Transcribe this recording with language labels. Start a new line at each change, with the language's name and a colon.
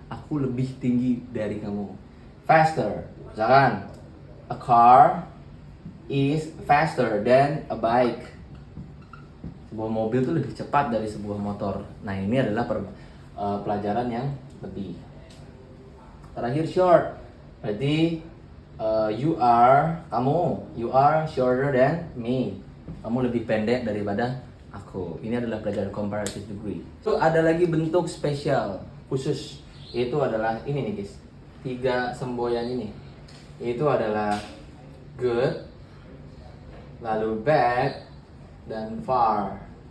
Indonesian: Aku lebih tinggi dari kamu.
English: Faster.
Indonesian: Misalkan,
English: a car is faster than a bike.
Indonesian: Sebuah mobil itu lebih cepat dari sebuah motor. Nah, ini adalah pelajaran yang lebih. Terakhir short. Berarti
English: you are shorter than me.
Indonesian: Kamu lebih pendek daripada aku. Ini adalah pelajaran comparative degree. So, ada lagi bentuk spesial khusus. Itu adalah ini nih guys. 3 semboyan ini. Itu adalah good, lalu bad, dan far.